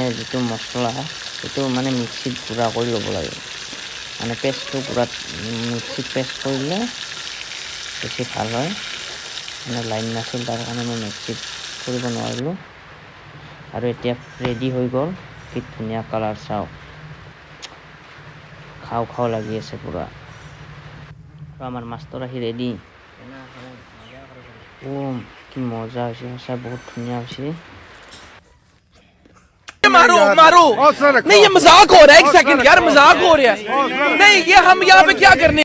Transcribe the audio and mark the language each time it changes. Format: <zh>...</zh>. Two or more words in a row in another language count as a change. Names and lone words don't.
<as>যিটো মছলা সেইটো মানে মিক্সিত গুড়া কৰি ল'ব লাগে মানে পেষ্টটো গুড়াত মিক্সিত পেষ্ট কৰিলে বেছি ভাল হয় মানে লাইন নাছিল তাৰ কাৰণে মই মিক্সিত কৰিব নোৱাৰিলোঁ আৰু এতিয়া ৰেডি হৈ গ'ল কি ধুনীয়া কালাৰ চাওক খাওঁ খাওঁ লাগি আছে পুৰা আৰু আমাৰ মাছটো আহি ৰেডি কি মজা হৈছে সঁচাই বহুত ধুনীয়া হৈছে</as> <hi>मारो मारो नहीं ये मजाक हो रहा है एक सेकंड यार मजाक हो रहा है नहीं ये हम यहाँ पे क्या करने</hi>